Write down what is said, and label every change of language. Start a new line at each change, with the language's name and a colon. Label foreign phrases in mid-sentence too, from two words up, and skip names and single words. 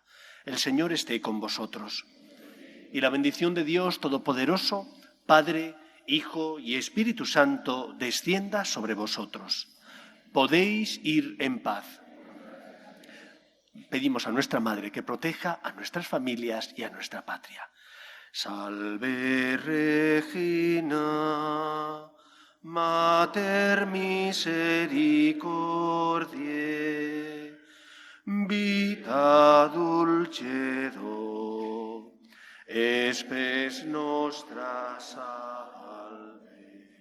Spanish: El Señor esté con vosotros. Y la bendición de Dios Todopoderoso, Padre, Hijo y Espíritu Santo, descienda sobre vosotros. Podéis ir en paz. Pedimos a nuestra Madre que proteja a nuestras familias y a nuestra patria.
Latin: Salve Regina, Mater misericordiae, vita dulcedo, spes nostra salve.